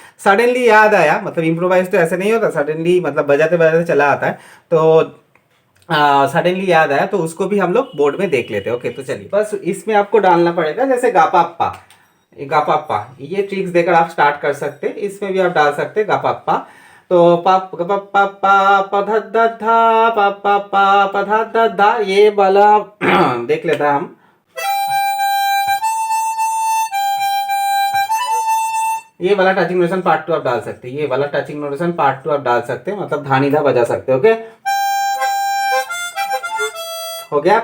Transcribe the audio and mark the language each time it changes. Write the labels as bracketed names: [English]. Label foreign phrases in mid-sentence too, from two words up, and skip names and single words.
[Hindi] सडनली याद आया, मतलब इम्प्रोवाइज तो ऐसे नहीं होता, सडनली मतलब बजाते बजाते चला आता है, तो सडनली याद आया तो उसको भी हम लोग बोर्ड में देख लेते हैं। ओके, तो चलिए बस इसमें आपको डालना पड़ेगा, जैसे गापाप्पा, गापाप्पा, ये ट्रिक्स देकर आप स्टार्ट कर सकते हैं। इसमें भी आप डाल सकते हैं गापाप्पा। तो पाप प प प प ध ध धा प प प प ध ध धा, ये वाला देख लेता हम। ये वाला [English] touching notation part 2 [Hindi] आप डाल सकते हैं, ये वाला [English] touching notation part 2 [Hindi] आप डाल सकते हैं, मतलब धानी धा बजा सकते हैं। ओके, हो गया।